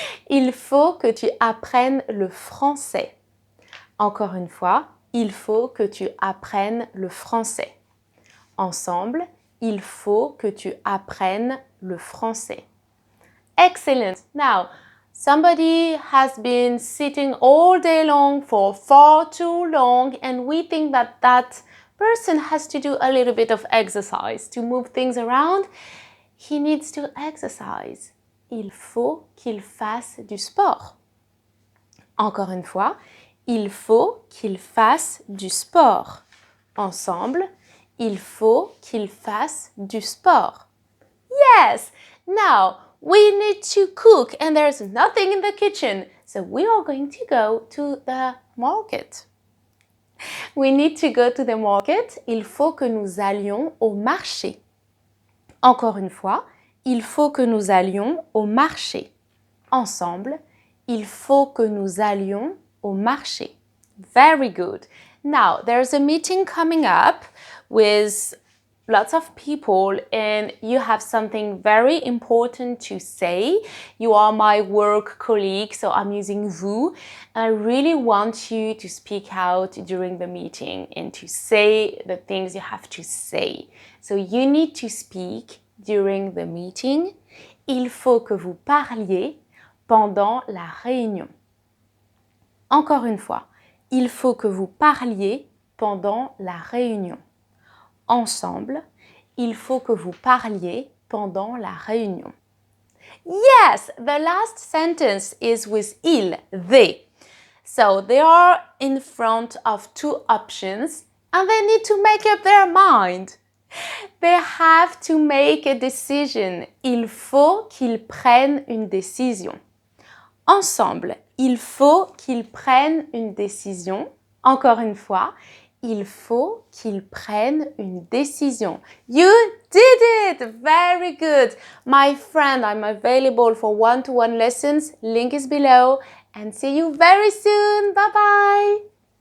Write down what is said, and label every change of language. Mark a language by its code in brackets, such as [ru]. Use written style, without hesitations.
[fr] Il faut que tu apprennes le français. Encore une fois, il faut que tu apprennes le français. Ensemble, il faut que tu apprennes le français. Excellent. [en] Now, somebody has been sitting all day long for far too long, and we think that that person has to do a little bit of exercise to move things around. He needs to exercise. [fr] Il faut qu'il fasse du sport. Encore une fois, il faut qu'il fasse du sport. Ensemble, il faut qu'il fasse du sport. [en] Yes! Now, we need to cook and there's nothing in the kitchen. So we are going to go to the market. We need to go to the market. [fr] Il faut que nous allions au marché. Encore une fois, il faut que nous allions au marché. Ensemble, il faut que nous allions au marché. [en] Very good. Now, there's a meeting coming up with lots of people and you have something very important to say. You are my work colleague, so I'm using vous. And I really want you to speak out during the meeting and to say the things you have to say. So you need to speak during the meeting. [fr] Il faut que vous parliez pendant la réunion. Encore une fois, il faut que vous parliez pendant la réunion. Ensemble, il faut que vous parliez pendant la réunion. [en] Yes, the last sentence is with il, they. So they are in front of two options and they need to make up their mind. They have to make a decision. [fr] Il faut qu'ils prennent une décision. Ensemble, il faut qu'ils prennent une décision. Encore une fois, il faut qu'ils prennent une décision. [en] You did it! Very good! My friend, I'm available for one-to-one lessons. Link is below. And see you very soon. Bye-bye!